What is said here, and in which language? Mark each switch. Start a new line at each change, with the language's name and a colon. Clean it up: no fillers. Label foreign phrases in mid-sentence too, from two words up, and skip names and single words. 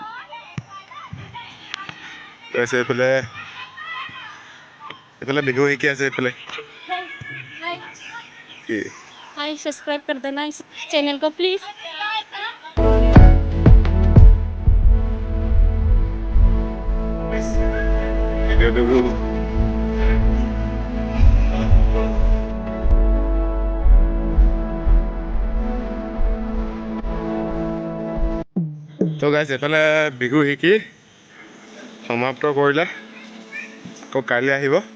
Assamese: তাৰপিছত এইফালে বিহু শিকি আছে। এইফালে কি
Hindi: हाय सब्सक्राइब कर देना इस चैनल को प्लीज।
Assamese: ভিডিঅ'টো তো গাইজ এইফালে বিহু শিকি সমাপ্ত কৰিলে, আকৌ কাইলৈ আহিব।